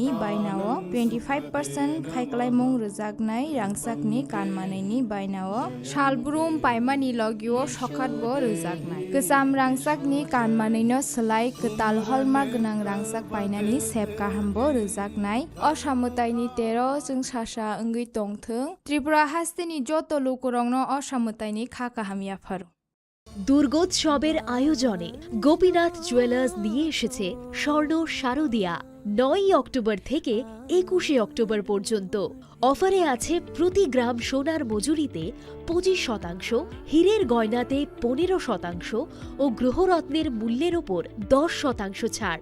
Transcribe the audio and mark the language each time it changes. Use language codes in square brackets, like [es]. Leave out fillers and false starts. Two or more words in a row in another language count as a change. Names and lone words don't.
[trc] बायनाव 25% खायखालायमुं रोजाक रांसाकनि कानमानैनि बायनाव शालब्रुम पाइमानि लगिव सखातबो रोजाकनाय गोजाम रांसाकनि कानमानैनो सोलाय गोताल हलमार्क गोनां रांसाक बायनानि सेब गाहामबो रोजाकनाय असामुताइनि 13 जों सासा ओंगै तंथों त्रिपुरा हास्तिनि जत लोकरंनो असामुताइनि खाकाहामियाफोर। [bn] দুর্গোৎসবের আয়োজনে গোপীনাথ জুয়েলার্স নিয়ে এসেছে স্বর্ণ শারদীয়া 9 অক্টোবর থেকে 21শে অক্টোবর পর্যন্ত। অফারে আছে প্রতি গ্রাম সোনার মজুরিতে 25%, হীরের গয়নাতে 15% ও গ্রহরত্নের মূল্যের ওপর 10% ছাড়।